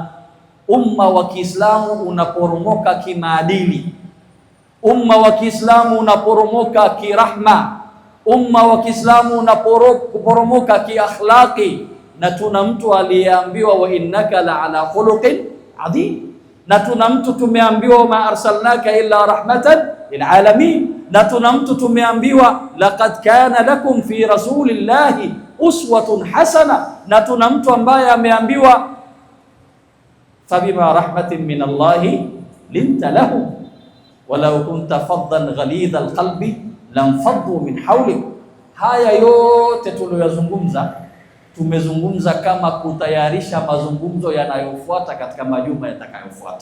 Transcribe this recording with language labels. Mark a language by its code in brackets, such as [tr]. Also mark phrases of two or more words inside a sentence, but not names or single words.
[sw] Umma wa Kiislamu unaporomoka kimaadili, umma wa Kiislamu unaporomoka kirahma, umma wa Kiislamu unaporomoka kiakhlaqi. Na tuna mtu aliyeambiwa [ar] وإنك لعلى خلق عظيم, [sw] na tuna mtu tumeambiwa [ar] ما أرسلناك إلا رحمة للعالمين, [sw] na tuna mtu tumeambiwa [ar] لقد كان لكم في رسول الله أسوة حسنة, [sw] na tuna mtu ambaye ameambiwa [ar] فبما رحمة من الله لنت لهم ولو كنت فظا غليظ القلب لانفضوا من حولك. [sw] Haya yote tuliyozungumza, tumezungumza kama kutayarisha mazungumzo yanayofuata katika majuma yatakayofuata.